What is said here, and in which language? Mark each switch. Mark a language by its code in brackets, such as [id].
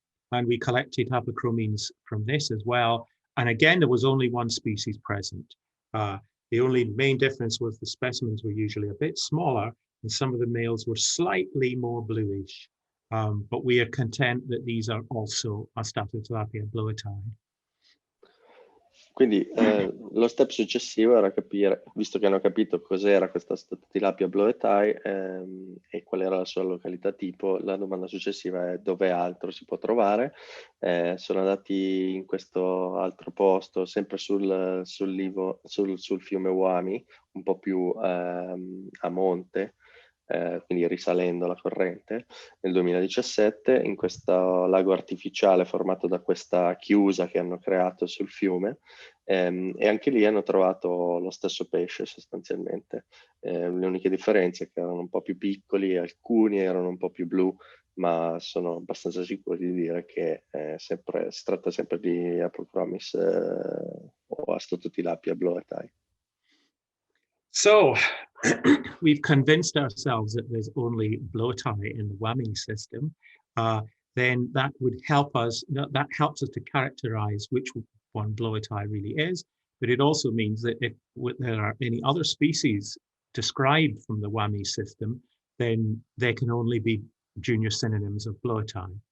[en] And we collected hypochromines from this as well. And again, there was only one species present. The only main difference was the specimens were usually a bit smaller and some of the males were slightly more bluish. But we are content that these are also Astatotilapia bloetai. [it] Quindi lo step successivo era capire, visto che hanno capito cos'era questa Astatotilapia bloetai e qual era la sua località tipo, la domanda successiva è dove altro si può trovare. Sono andati in questo altro posto, sempre sul fiume Wami, un po' più a monte, quindi risalendo la corrente, nel 2017, in questo lago artificiale formato da questa chiusa che hanno creato sul fiume, e anche lì hanno trovato lo stesso pesce sostanzialmente. Le uniche differenze è che erano un po' più piccoli, alcuni erano un po' più blu, ma sono abbastanza sicuro di dire che si tratta sempre di Aplochromis o Astatotilapia bloetai. [en] So we've convinced ourselves that there's only bloetai in the Wami system. Then that would help us, that helps us to characterize which one bloetai really is. But it also means that if there are any other species described from the Wami system, then they can only be junior synonyms of bloetai.